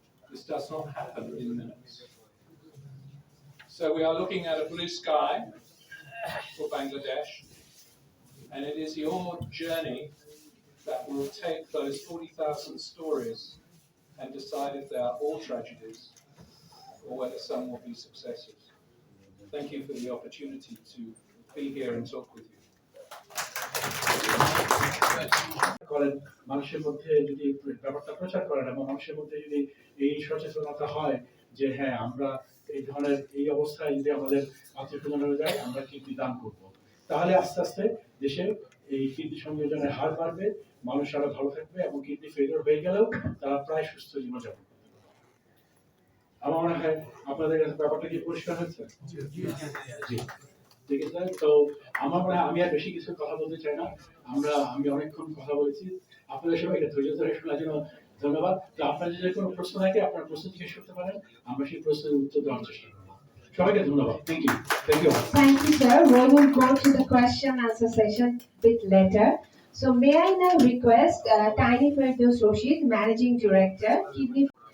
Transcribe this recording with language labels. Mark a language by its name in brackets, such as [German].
[English] This does not happen in minutes. So we are looking at a blue sky for Bangladesh, and it is your journey that will take those 40,000 stories and decide if they are all tragedies or whether some will be successes. Thank you for the opportunity to be here and talk with you. [Bangla] করেন মানুষের মধ্যে যদি ব্যাপারটা প্রচার করেন এবং মানুষের মধ্যে যদি এই সচেতনতা হয় যে হ্যাঁ আমরা এই ধরনের এই অবস্থায় যদি আমাদের আত্মীয় স্বজনরা যায় আমরা কিডনি দান করব, তাহলে আস্তে আস্তে দেশে এই কিডনি সংযোজনের হার বাড়বে, মানুষ আরো ভালো থাকবে এবং কিডনি ফেলিওর হয়ে গেলেও তারা প্রায় সুস্থ জীবনযাপন করবে। আমার মনে হয় আপনাদের কাছে ব্যাপারটা কি পরিষ্কার হয়েছে? জি, ঠিক আছে। তো আমার মনে হয় আমি আর বেশি কিছু কথা বলতে চাই না, আমি অনেকক্ষণ কথা বলেছি। আপনাদের সবাইকে ধৈর্য ধরে শোনার জন্য ধন্যবাদ। তো আপনাদের যদি কোনো প্রশ্ন থাকে আপনারা প্রশ্ন জিজ্ঞেস করতে পারেন, আমরা সেই প্রশ্নের উত্তর দেওয়ার চেষ্টা করব। সবাইকে ধন্যবাদ। [English] Thank you. Thank you, sir. We will go to the question answer session bit later. So may I now request Tiny Firdaus Rashid, Managing Director, Kidney.